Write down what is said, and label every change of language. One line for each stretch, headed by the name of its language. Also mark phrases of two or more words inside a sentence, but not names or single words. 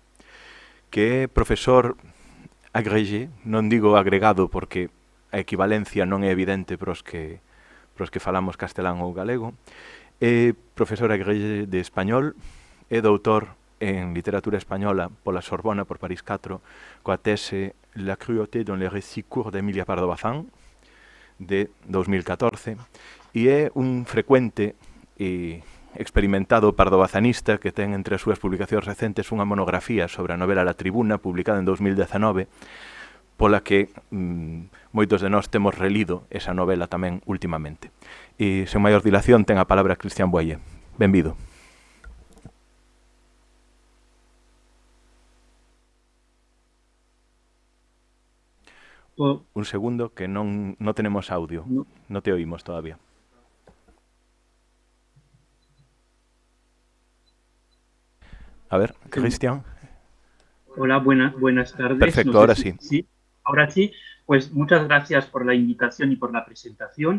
Galician: que é profesor agrégé, non digo agregado porque a equivalencia non é evidente pros que falamos castelán ou galego, é profesor agrégé de español e doutor en literatura española pola Sorbona por París 4 coa tese La cruauté dans les récits courts d'Emilia Pardo Bazán de 2014 e é un frecuente e experimentado pardobazanista que ten entre as súas publicacións recentes unha monografía sobre a novela La Tribuna publicada en 2019 pola que moitos de nós temos relido esa novela tamén últimamente. E sen maior dilación ten a palabra Christian Boyer. Benvido. Un segundo, que non tenemos audio.
Spanish: No te oímos todavía. A ver, Christian. Hola, buenas tardes. Perfecto, no ahora sé sí. Sí, ahora sí. Pues muchas gracias por la invitación y por la presentación.